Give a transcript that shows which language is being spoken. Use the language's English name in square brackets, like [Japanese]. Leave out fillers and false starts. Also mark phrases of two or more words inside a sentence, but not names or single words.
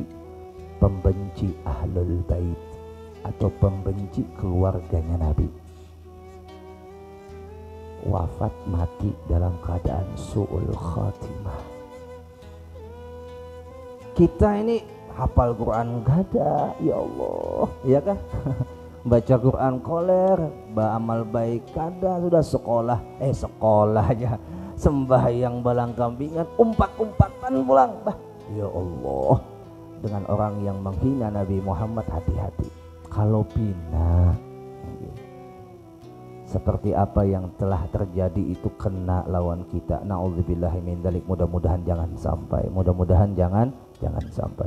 [Indonesian] Pembenci [Arabic] أهل البيت [Indonesian] atau pembenci keluarganya Nabi. Wafat mati dalam keadaan [Arabic] سوء الخاتمة. [Indonesian] Kita ini hafal Quran gak ada, [Arabic] يا الله, [Indonesian] ya kan? [Banjar] Baca Quran koler, beramal baik kada, sudah sekolah aja, sembahyang balang kambingan, umpat-umpatan pulang, bah, [Arabic] يا الله. [Indonesian] Dengan orang yang menghina Nabi Muhammad, hati-hati. Kalau bina, seperti apa yang telah terjadi itu kena lawan kita. [Arabic] نعوذ بالله من ذلك. [Indonesian] Mudah-mudahan jangan sampai. Mudah-mudahan jangan sampai.